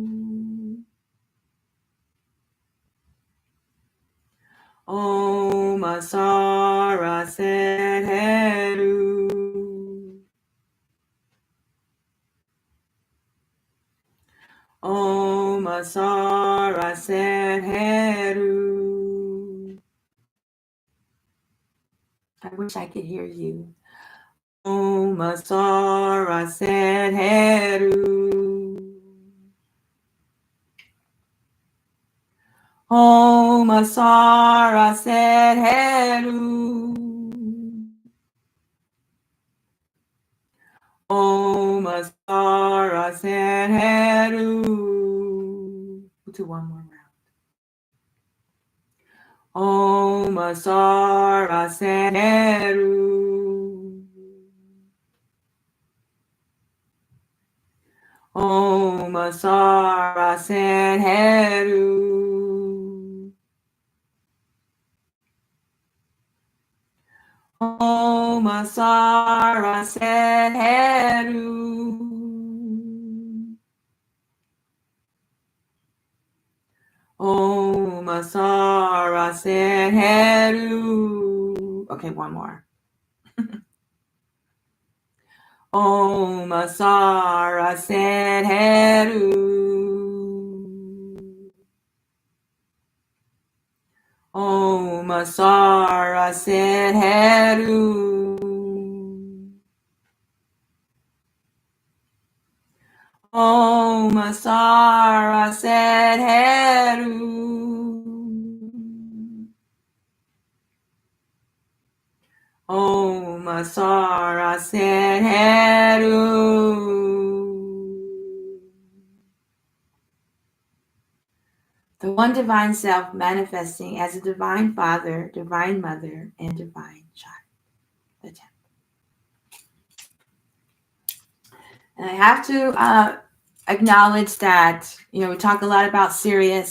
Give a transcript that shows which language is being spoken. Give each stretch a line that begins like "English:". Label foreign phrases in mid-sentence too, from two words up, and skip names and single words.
English: Om Asar Aset Hadu. Om Asar Aset Hadu. I wish I could hear you. Om Asar Aset Hadu. Om Asar Aset Hadu. Om Asar Aset Hadu. We'll do one more round. Om Asar Aset Hadu. Om Asar Aset Hadu. Om Asar Aset Hadu. Om Asar Aset Hadu. Okay, one more. Om Asar Aset Hadu. Om Asar Aset Hadu. Om Asar Aset Hadu. Om Asar Aset Hadu. The one divine self manifesting as a divine father, divine mother, and divine child. The temple. And I have to acknowledge that, we talk a lot about Sirius.